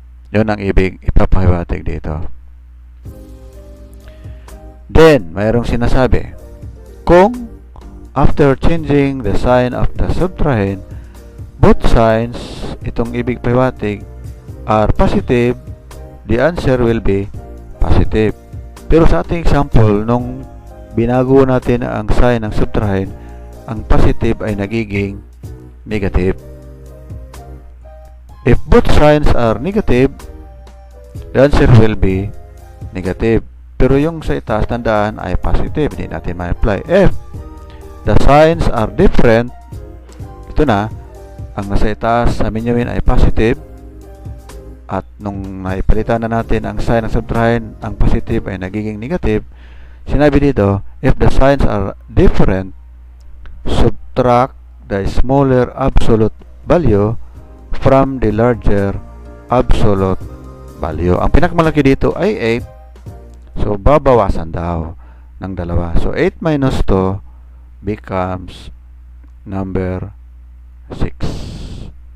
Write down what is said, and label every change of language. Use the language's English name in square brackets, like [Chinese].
[Filipino] Yun ang ibig ipapahiwatig dito. [English] Then, [Filipino] mayroong sinasabi, kung [English] after changing the sign of the subtrahend, both signs, [Filipino] itong ibig pahiwatig, [English] are positive, the answer will be positive. [Filipino] Pero sa ating example, nung binago natin ang sign ng subtrahend, ang positive ay nagiging negative. [English] If both signs are negative, the answer will be negative. [Filipino] Pero yung sa itaas, tandaan, ay positive. Hindi natin ma-apply. [English] If the signs are different, [Filipino] ito na, ang nasa itaas sa menuin ay positive, at nung naipalitan na natin ang sign ng subtrahend, ang positive ay nagiging negative. Sinabi dito, [English] if the signs are different, subtract the smaller absolute value from the larger absolute value. [Filipino] Ang pinakamalaki dito ay 8. So, babawasan daw ng dalawa. [English] So, 8 minus 2 becomes number 6.